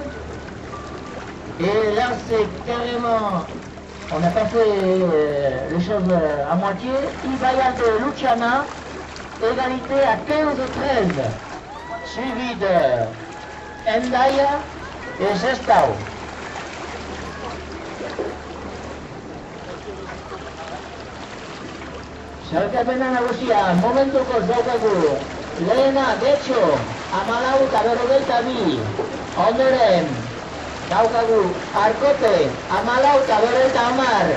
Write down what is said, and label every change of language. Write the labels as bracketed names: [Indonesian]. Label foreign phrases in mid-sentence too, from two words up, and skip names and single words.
[French] Et là, c'est carrément... On n'a pas fait les choses à moitié. Ibayalde Luciana, égalité à 15-13, suivi de Endaya et Sestao. [Basque] Sarkapena nagusia, momentuko daukagu Lehena Getxo, 14,42. Ondoren daukagu Arkote, 14,50.